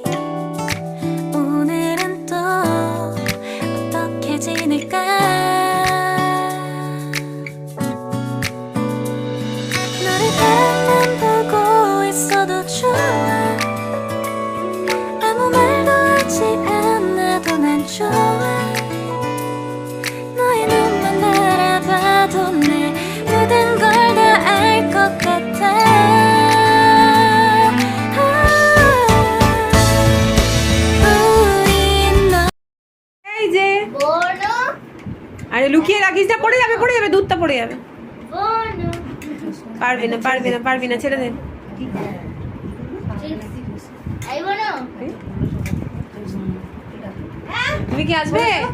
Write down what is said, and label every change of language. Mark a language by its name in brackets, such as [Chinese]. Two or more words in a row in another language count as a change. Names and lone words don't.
[Korean] 오늘은 또 어떻게 지낼까 너를 바라만 보고 있어도 좋아 아무 말도 하지 않아도 난 좋아 너의 눈만 바라봐도 내 모든 걸 다 알 것 같아 [Bangla] এই যে আরে লুকিয়ে রাখিস না, পড়ে যাবে দুধটা পড়ে যাবে। পারবি না ছেড়ে দে। তুমি কি আসবে?